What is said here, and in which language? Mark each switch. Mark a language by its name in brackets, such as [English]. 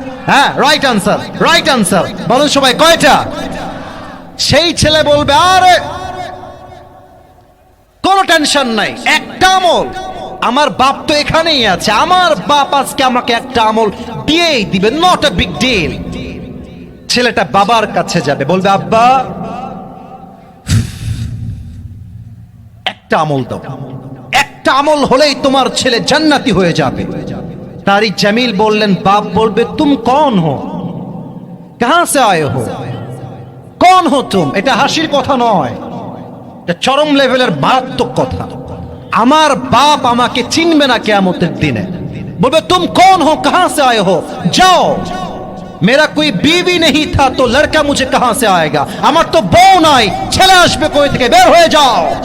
[Bangla] হ্যাঁ, right answer বলেন সবাই, কয়টা? সেই ছেলে বলবে আরে কোনো টেনশন নাই, একটা আমল, আমার বাপ তো এখানেই আছে, আমার বাপ আজকে আমাকে একটা আমল দিয়েই দিবে, নট এ বিগ ডিল। ছেলেটা বাবার কাছে যাবে, বলবে আব্বা একটা আমল দাও, একটা আমল হলেই তোমার ছেলে জান্নাতি হয়ে যাবে। [Hindi] তারিক জামিল বললেন, [Bangla] বাপ বলবে [Hindi] তুম কौन हो, कहां से आए हो, कौन हो तुम? [Bangla] এটা হাসির কথা নয়, এটা চরম লেভেলের মারাত্মক কথা। আমার বাপ আমাকে চিনবে না কিয়ামতের দিনে, বলবে [Hindi] तुम कौन हो, कहां से आए हो, जाओ, मेरा कोई बीवी नहीं था तो लड़का मुझे कहां से आएगा, [Bangla] আমার তো বউ নাই, ছেলে আসবে কই থেকে, বের হয়ে যাও।